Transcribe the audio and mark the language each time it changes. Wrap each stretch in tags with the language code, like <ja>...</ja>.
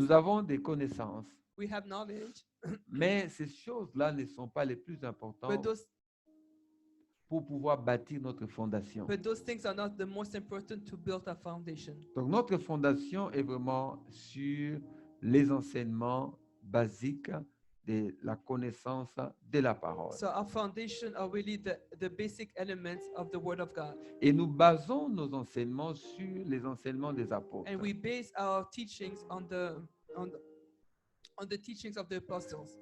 <fr>Nous avons des connaissances,</fr> <en>We have knowledge,</en> <fr>mais ces choses-là ne sont pas les plus</fr> <en>but</en> <fr>importantes</fr> <en>those</en> <fr>pour pouvoir bâtir notre fondation.</fr> <en>things are not the most important to build a foundation.</en> <fr>Donc notre fondation est vraiment sur les enseignements basiques de la connaissance de la parole.</fr> <en>So our foundation are really the basic elements of the Word of God.</en> <fr>Et nous basons nos enseignements sur les enseignements des apôtres.</fr> <en>And we base our teachings on the teachings of the apostles.</en>